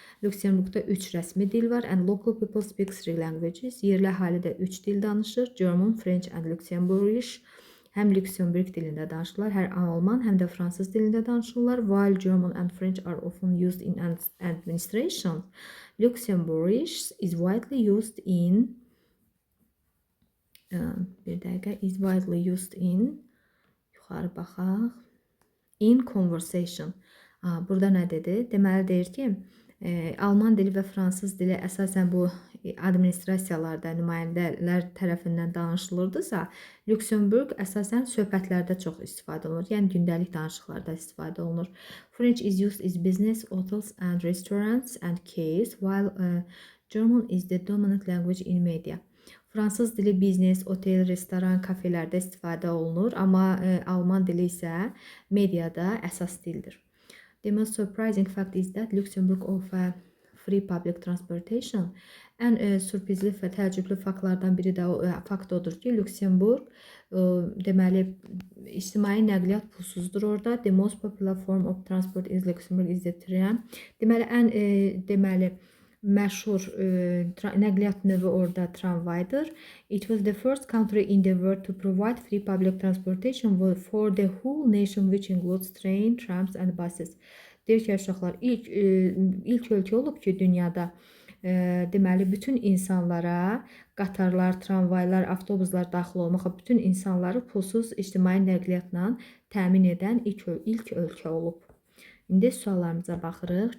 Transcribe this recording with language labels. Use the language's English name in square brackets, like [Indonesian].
[Azerbaijani] Lüksemburgda 3 rəsmi dil var. [English] And local people speak 3 languages. [Azerbaijani] Yerli əhali də 3 dil danışır. [English] German, French and Luxembourgish. [Azerbaijani] həm Lüksemburg dilində danışırlar, həm alman, həm də fransız dilində danışırlar. [English] While German and French are often used in administration, Luxembourgish is widely used in [Azerbaijani] bir dəqiqə [English] is widely used in [Azerbaijani] yuxarı baxaq. [English] In conversation. [Azerbaijani] Burada nə dedi? Deməli deyir ki, alman dili və fransız dili əsasən bu administrasiyalarda nümayəndələr tərəfindən danışılırdısa, Lüksemburg əsasən söhbətlərdə çox istifadə olunur. Yəni gündəlik danışıqlarda istifadə olunur. [English] French is used in business, hotels and restaurants and cafes, while German is the dominant language in media. [Azerbaijani] Fransız dili biznes, otel, restoran, kafelərdə istifadə olunur, amma alman dili isə mediada əsas dildir. [English] The most surprising fact is that Luxembourg offers free public transportation. [Azerbaijani] Ən sürprizli və təəccüblü faktlardan biri də fakt odur ki, Luxembourg deməli ictimai nəqliyyat pulsuzdur orada. [English] The most popular form of transport in Luxembourg is the tram. [Azerbaijani] Deməli ən məşhur nəqliyyat növü orada tramvaydır. [English] It was the first country in the world to provide free public transportation for the whole nation, which includes train, trams and buses. [Azerbaijani] Deyir ki, uşaqlar, ilk ölkə olub ki, dünyada deməli bütün insanlara qatarlar, tramvaylar, avtobuslar daxil olmaqla bütün insanları pulsuz ictimai nəqliyyatla təmin edən ilk ölkə olub. İndi suallarımıza baxırıq.